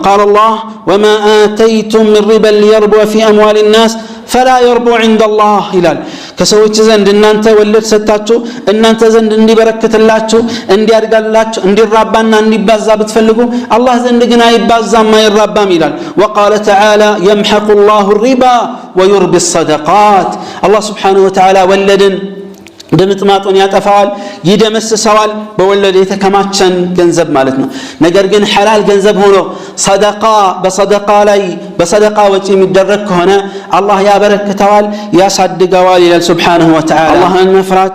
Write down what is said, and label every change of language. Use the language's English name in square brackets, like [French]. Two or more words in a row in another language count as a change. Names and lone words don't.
[Arabic] قال الله وما آتيتم من ربا ليربو في أموال الناس فلا يربو عند الله [Amharic] ይላል ከሰዎች ዘንድ እናንተ ወለድ ሰጣችሁ እናንተ ዘንድ እንዲበረክትላችሁ እንዲያድጋላችሁ እንዲራባና እንዲባዛ ብትፈልጉ አላህ ዘንድ ግን አይባዛም አይራባም ይላል [Arabic] وقال تعالى يمحق الله الربا ويربي الصدقات الله سبحانه وتعالى [Amharic] ወለድን ድምጥማጡን ያጠፋዋል ይደመስሰዋል በወለድ የተከማቸን ገንዘብ ማለት ነው ነገር ግን ሐላል ገንዘብ ሆኖ በሰደቃ ወጪ የሚደረግ ከሆነ አላህ ያበረክተዋል ያሳድገዋል ይላል [Arabic] سبحانه وتعالى [Amharic] አላህን መፍራት